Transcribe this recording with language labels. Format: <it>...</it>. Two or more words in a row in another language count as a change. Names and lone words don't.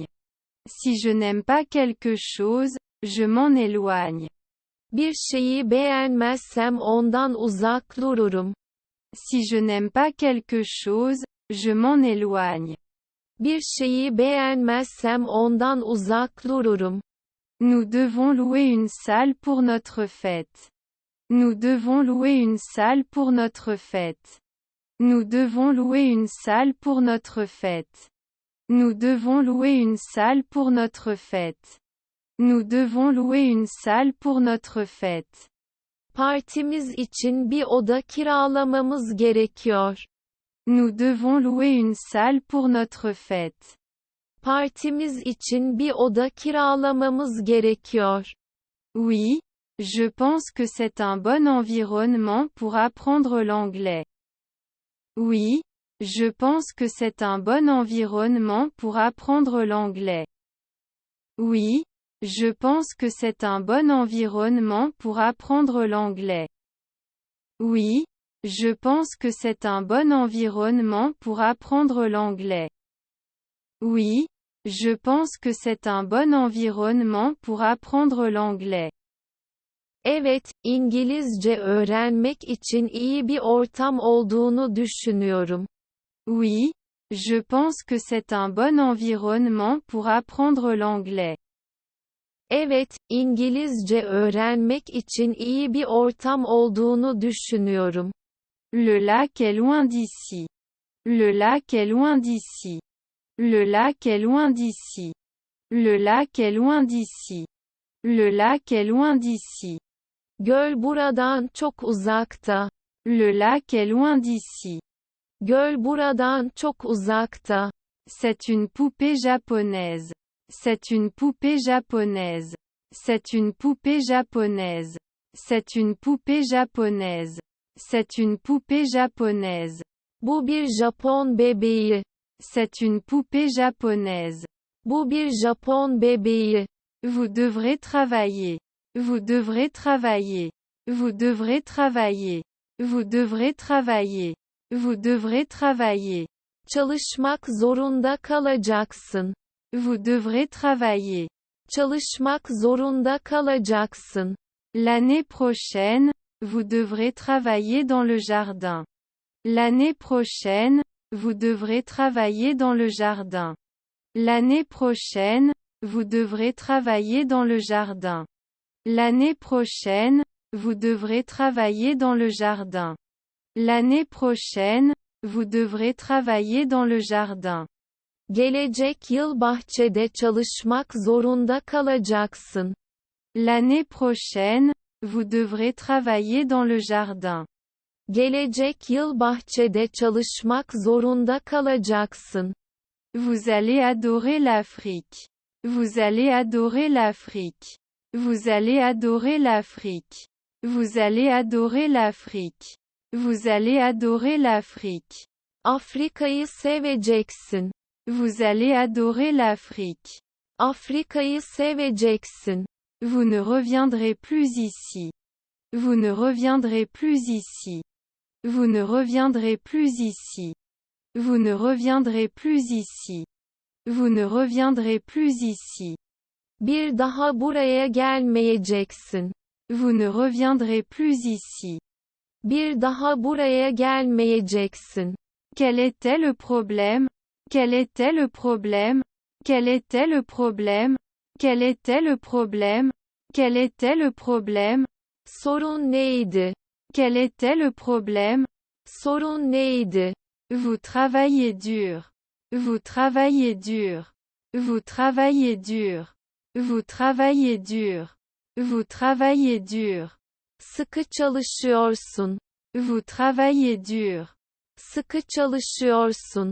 <fr>Si je n'aime pas quelque chose, je m'en éloigne.</fr> <tr>Bir şeyi beğenmezsem ondan uzak dururum.</tr> <fr>Si je n'aime pas quelque chose, je m'en éloigne.</fr> <tr>Bir şeyi beğenmezsem ondan uzak dururum.</tr> <fr>Nous devons louer une salle pour notre fête. Nous devons louer une salle pour notre fête. Nous devons louer une salle pour notre fête. Nous devons louer une salle pour notre fête. Nous devons louer une salle pour notre fête.</fr> <tr>Partimiz için bir oda kiralamamız gerekiyor.</tr> <fr>Nous devons louer une salle pour notre fête.</fr> <tr>Partimiz için bir oda kiralamamız gerekiyor.</tr> <fr>Oui, je pense que c'est un bon environnement pour apprendre l'anglais. Oui, je pense que c'est un bon environnement pour apprendre l'anglais. Oui, je pense que c'est un bon environnement pour apprendre l'anglais. Oui, je pense que c'est un bon environnement pour apprendre l'anglais. Oui, je pense que c'est un bon environnement pour apprendre l'anglais.</fr> <tr>Evet, İngilizce öğrenmek için iyi bir ortam olduğunu düşünüyorum.</tr> <fr>Oui, je pense que c'est un bon environnement pour apprendre l'anglais.</fr> <tr>Evet, İngilizce öğrenmek için iyi bir ortam olduğunu düşünüyorum.</tr> <fr>Le lac est loin d'ici. Le lac est loin d'ici. Le lac est loin d'ici. Le lac est loin d'ici. Le lac est loin d'ici.</fr> <tr>Göl buradan çok uzakta.</tr> <fr>Le lac est loin d'ici.</fr> <tr>Göl buradan çok uzakta.</tr> <fr>C'est une poupée japonaise. C'est une poupée japonaise. C'est une poupée japonaise. C'est une poupée japonaise. C'est une poupée japonaise.</fr> <tr>Bu bir Japon bebeği.</tr> <fr>C'est une poupée japonaise.</fr> <tr>Bu bir Japon bebeği.</tr> <fr>Vous devrez travailler. Vous devrez travailler. Vous devrez travailler. Vous devrez travailler. Vous devrez travailler.</fr> <tr>Çalışmak zorunda kalacaksın.</tr> <fr>Vous devrez travailler.</fr> <tr>Çalışmak zorunda kalacaksın.</tr> <fr>L'année prochaine, vous devrez travailler dans le jardin. L'année prochaine, vous devrez travailler dans le jardin. L'année prochaine, vous devrez travailler dans le jardin. L'année prochaine, vous devrez travailler dans le jardin. L'année prochaine, vous devrez travailler dans le jardin.</fr> <tr>Gelecek yıl bahçede çalışmak zorunda kalacaksın.</tr> <fr>L'année prochaine, vous devrez travailler dans le jardin.</fr> <tr>Gelecek yıl bahçede çalışmak zorunda kalacaksın.</tr> <fr>Vous allez adorer l'Afrique. Vous allez adorer l'Afrique. Vous allez adorer l'Afrique. Vous allez adorer l'Afrique. Vous allez adorer l'Afrique.</fr> <tr>Afrika'yı seveceksin.</tr> <fr>Vous allez adorer l'Afrique.</fr> <tr>Afrika'yı seveceksin.</tr> <fr>Vous ne reviendrez plus ici. Vous ne reviendrez plus ici. Vous ne reviendrez plus ici. Vous ne reviendrez plus ici. Vous ne reviendrez plus ici.</fr> <tr>Bir daha buraya gelmeyeceksin.</tr> <fr>Vous ne reviendrez plus ici.</fr> <tr>Bir daha buraya gelmeyeceksin.</tr> <fr>Quel était le problème? Quel était le problème? Quel était le problème? Quel était le problème? Quel était le problème?</fr> <tr>Sorun neydi?</tr> <fr>Quel était le problème?</fr> <tr>Sorun neydi?</tr> <fr>Vous travaillez dur. Vous travaillez dur. Vous travaillez dur. Vous travaillez dur. Vous travaillez dur.</fr> <tr>Sıkı çalışıyorsun.</tr> <fr>Vous travaillez dur.</fr> <tr>Sıkı çalışıyorsun.</tr>